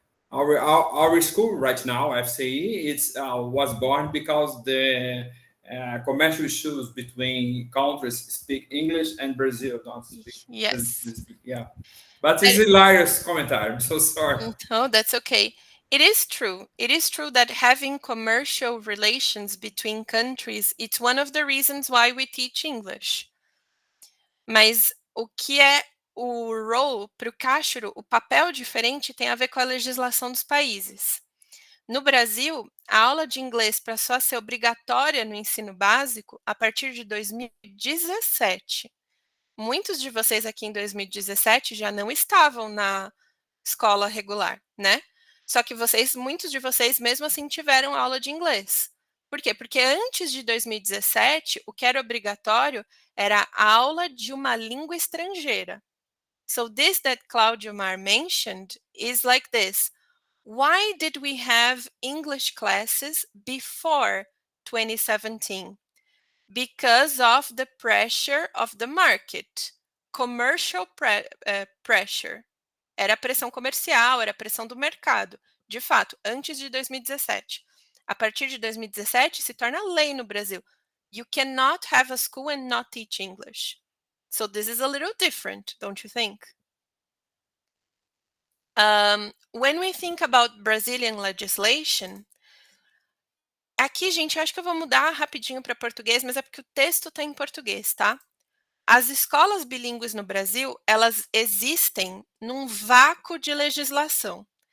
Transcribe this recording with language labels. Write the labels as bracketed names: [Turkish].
[English] Our school right now, FCE, was born because the commercial issues between countries speak English and Brazil don't speak. Yes. Yeah, but it's hilarious commentary. I'm so sorry. Oh, that's okay. It is true. It is true that having commercial relations between countries, it's one of the reasons why we teach English. [Portuguese] Mas o que é o role para o Cashuro, o papel diferente tem a ver com a legislação dos países. No Brasil, a aula de inglês passou a ser obrigatória no ensino básico a partir de 2017. Muitos de vocês aqui em 2017 já não estavam na escola regular, né? Só que muitos de vocês mesmo assim tiveram aula de inglês. Por quê? Porque antes de 2017, o que era obrigatório era a aula de uma língua estrangeira. [English] So this that Claudio Mar mentioned is like this. Why did we have English classes before 2017? Because of the pressure of the market, commercial pressure. [Portuguese] Era a pressão comercial, era a pressão do mercado. De fato, antes de 2017. A partir de 2017, se torna lei no Brasil. [English] You cannot have a school and not teach English. So this is a little different, don't you think? When we think about Brazilian legislation, [Portuguese] aqui, gente, eu acho que eu vou mudar rapidinho para português, mas é porque o texto está em português, tá? As escolas bilíngues no Brasil, elas existem num vácuo de legislação.